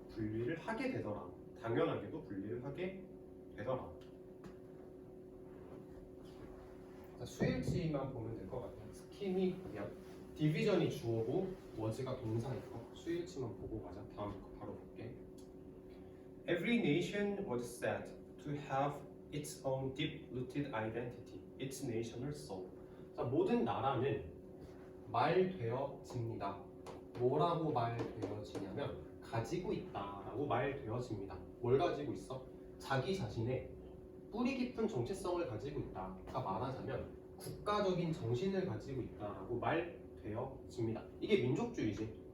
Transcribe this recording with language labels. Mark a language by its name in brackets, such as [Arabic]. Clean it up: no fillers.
[Korean] 분리를 하게 되더라. 당연하게도 분리를 하게 되더라. 자, 수일치만 보면 될 것 같아요. 스킴이 보면 디비전이 주어고 was가 동사이고 수일치만 보고 가자. 다음 거 바로 볼게. [English] Every nation was said to have its own deep-rooted identity, its national soul. [Korean] 자, 모든 나라는 말되어집니다. 뭐라고 말되어지냐면 가지고 있다라고 말되어집니다. 뭘 가지고 있어? 자기 자신의 뿌리 깊은 정체성을 가지고 있다가 말하자면 국가적인 정신을 가지고 있다라고 말되어집니다. 이게 민족주의지.